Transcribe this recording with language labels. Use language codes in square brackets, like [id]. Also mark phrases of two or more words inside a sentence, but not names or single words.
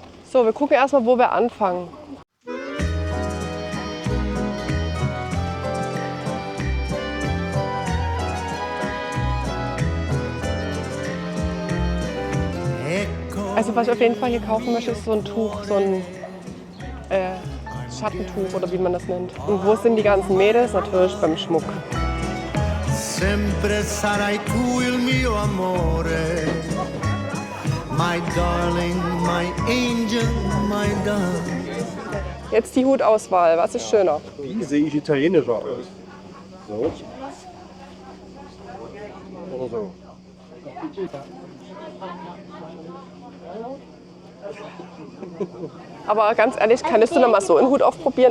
[de] So, wir gucken erstmal, wo wir anfangen. Also was ich auf jeden Fall hier kaufen möchte, ist so ein Tuch, so ein Schattentuch oder wie man das nennt. Und wo sind die ganzen Mädels? Natürlich beim Schmuck. [it] Sempre sarai tu il mio amore, [en] my darling, my angel, my darling. [de] Jetzt die Hutauswahl. Was ist schöner? Wie sehe ich italienischer aus? So. Oder so. Aber ganz ehrlich, kannst du noch mal so einen Hut aufprobieren?